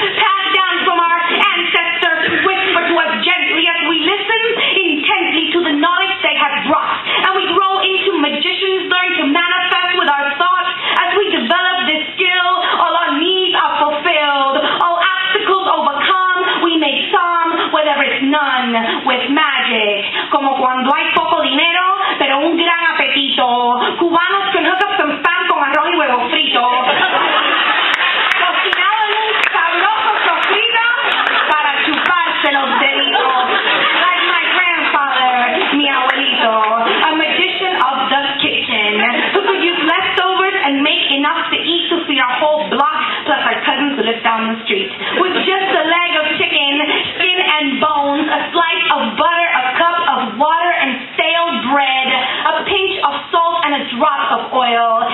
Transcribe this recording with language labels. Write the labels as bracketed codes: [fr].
[en] Passed down from our ancestors who whisper to us gently as we listen intently to the knowledge they have brought. And we grow into magicians, learn to manifest with our thoughts. As we develop this skill, all our needs are fulfilled, all obstacles overcome. We make some where there is none, with magic. [es] Como cuando hay poco dinero, pero un gran apetito. Cubanos [en] can hook up some [es] pan con arroz y huevo frito. Cocinado en un sabroso sofrito para chuparse los deditos. [en] Like my grandfather, [es] mi abuelito, [en] a magician of the kitchen, who could use leftovers and make enough to eat to feed our whole block, plus our cousins who live down the street. With just a leg of chicken, skin and bones, a slice of butter, a cup of water and stale bread, a pinch of salt and a drop of oil.